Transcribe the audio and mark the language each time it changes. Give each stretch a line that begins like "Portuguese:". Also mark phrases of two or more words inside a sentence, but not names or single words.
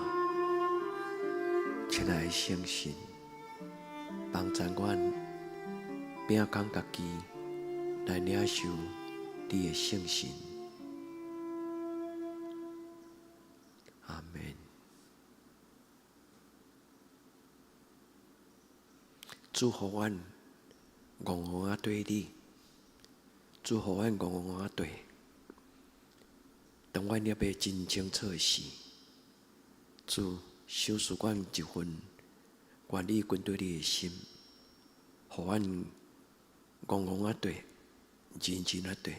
Min Nan Chinese: 亲爱的圣神，帮助阮，摒讲家己来领受你的圣神。阿门。祝福阮戆戆啊对你，祝福阮戆戆啊对。当阮了要真清楚时，主赏赐阮一份愿意跟对你的心，互阮戆戆啊对，认真啊对。